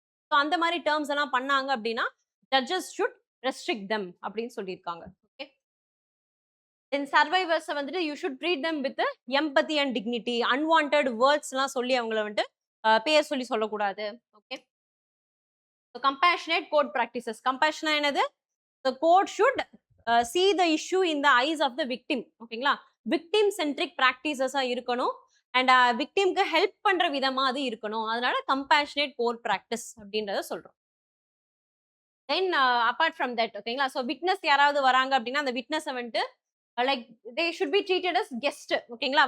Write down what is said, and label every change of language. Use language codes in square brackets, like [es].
[ta] So அந்த மாதிரி terms எல்லாம் பண்ணாங்க அப்படின்னா [en] judges should restrict them [ta] அப்படின்னு சொல்லியிருக்காங்க. [en] Okay then சர்வைவர்ஸை வந்துட்டு you should treat them with empathy and dignity. [ta] Unwanted வேர்ட்ஸ்லாம் சொல்லி அவங்கள வந்துட்டு பேர் சொல்லி சொல்லக்கூடாது. [en] Okay compassionate court practices. கம்பேஷனா என்னது? The court should see the issue in the eyes of the victim. [ta] ஓகேங்களா? விக்டிம் சென்ட்ரிக் ப்ராக்டிசஸா இருக்கணும். அண்ட் விக்டிம்க்கு ஹெல்ப் பண்ற விதமா அது இருக்கணும். அதனால கம்பேஷனேட் கோர்ட் ப்ராக்டிஸ் அப்படின்றத சொல்றோம். [en] then apart from that [ta] ஓகேங்களா? ஸோ விட்னஸ் யாராவது வராங்க அப்படின்னா அந்த விட்னஸை வந்துட்டு [en] Like they should be treated as guest. [ta] ஓகேங்களா?